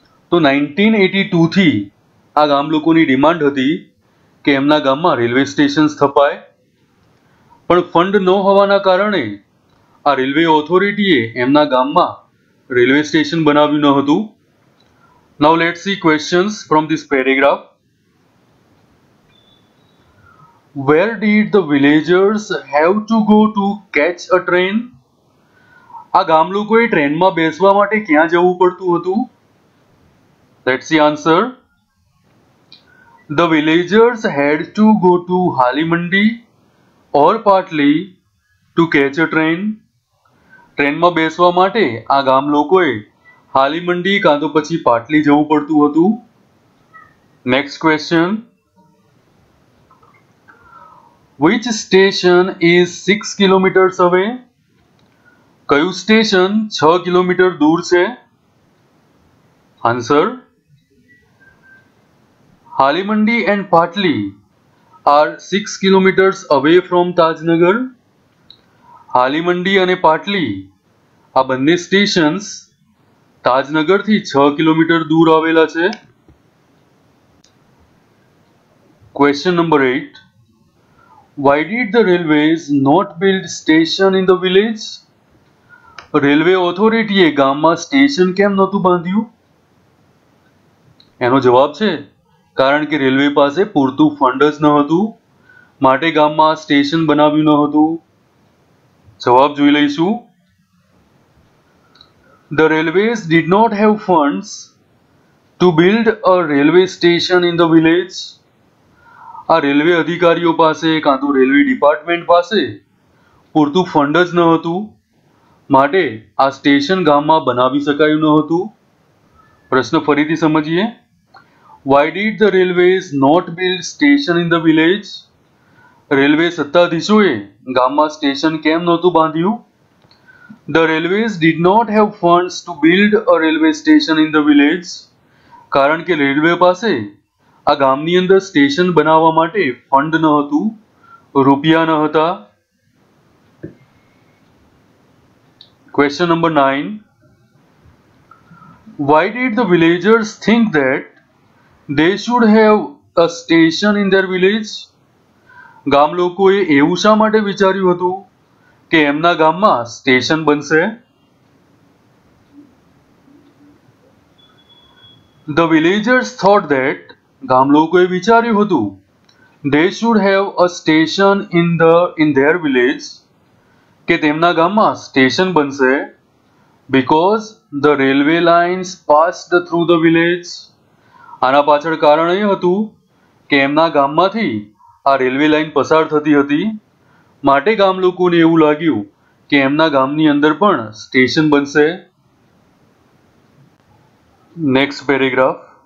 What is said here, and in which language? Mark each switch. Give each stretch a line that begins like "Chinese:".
Gujarati: તો 1982 થી આ ગામ લોકોની ડિમાન્ડ હતી કે એમના ગામમાં રેલવે સ્ટેશન સ્થપાય. પણ ફંડ ન હોવાના કારણે આ રેલવે ઓથોરિટીએ એમના ગામમાં રેલવે સ્ટેશન બનાવ્યું ન હતું.
English: Now let's see questions from this paragraph. Where did the villagers have to go to catch a train?
Gujarati: આ ગામ લોકોએ ટ્રેનમાં બેસવા માટે ક્યાં જવું પડતું હતું?
English: Let's see answer. The villagers had to go to Halimandi or Patli to catch a train.
Gujarati: ટ્રેનમાં બેસવા માટે આ ગામ લોકોએ હાલીમંડી કાં તો પછી પાટલી જવું પડતું હતું.
English: Next question. Which station is 6 kilometers away?
Gujarati: કયું સ્ટેશન 6 કિલોમીટર દૂર છે?
English: Answer. Halimandi and Patli are 6 kilometers away from Tajnagar.
Gujarati: Halimandi અને પાટલી આ બંને સ્ટેશન્સ તાજનગરથી 6 કિલોમીટર દૂર આવેલા છે.
English: Question number 8. Why did the railways not build station in the village?
Gujarati: Railway ઓથોરિટીએ ગામમાં સ્ટેશન કેમ નહોતું બાંધ્યું? એનો જવાબ છે કારણ કે રેલવે પાસે પૂરતું ફંડ જ ન હતું, માટે ગામમાં સ્ટેશન બનાવ્યું ન હતું. જવાબ જોઈ લઈશું.
English: The railways did not have funds to build a railway station in the village.
Gujarati: આ રેલવે અધિકારીઓ પાસે કાં તો રેલવે ડિપાર્ટમેન્ટ પાસે પૂરતું ફંડ જ ન હતું, માટે આ સ્ટેશન ગામમાં બનાવી શકાયું ન હતું. પ્રશ્ન ફરીથી સમજીએ.
English: Why did the railways not build station in the village?
Gujarati: Railway સત્તાધીશોએ ગામમાં સ્ટેશન કેમ નહોતું બાંધ્યું?
English: The railways did not have funds to build a railway station in the village.
Gujarati: કારણ કે રેલવે પાસે આ ગામની અંદર સ્ટેશન બનાવવા માટે ફંડ ન હતું, રૂપિયા ન હતા.
English: Question number 9. Why did the villagers think that they should have a station in their village?
Gujarati: ગામ લોકોએ એવું શા માટે વિચાર્યું હતું કે એમના ગામમાં સ્ટેશન બનશે?
English: The villagers thought that,
Gujarati: ગામ લોકોએ વિચાર્યું હતું
English: they should have a station in their village,
Gujarati: કે તેમના ગામમાં સ્ટેશન બનશે,
English: because the railway lines passed through the village.
Gujarati: આના પાછળ કારણ એ હતું કે એમના ગામમાંથી આ રેલવે લાઈન પસાર થતી હતી, માટે ગામ લોકોને એવું લાગ્યું કે એમના ગામની અંદર પણ સ્ટેશન બનશે.
English: Next paragraph.